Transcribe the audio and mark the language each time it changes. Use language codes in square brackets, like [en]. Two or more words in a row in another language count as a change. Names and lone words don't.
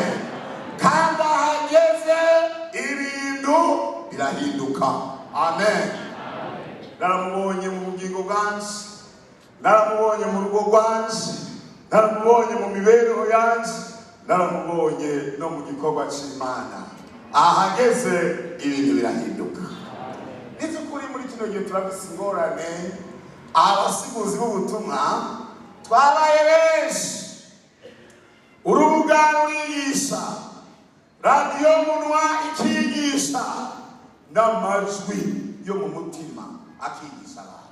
[rn] Kandi ahageze ibintu birahinduka. Amen. Naramubonye mu bugingo bwanje, naramubonye mu rugo rwanje, naramubonye mu mibereho yanje, naramubonye no mu gikorwa c'Imana. Ahageze ibintu birahinduka. Nizukuri muri kino gihe turafise ingorane, abasiguzi b'ubutumwa twabaye benshi, urubuga rurigisha, radiyo munwa ikigisha, n'amajwi yo mu mutima akigisha abantu.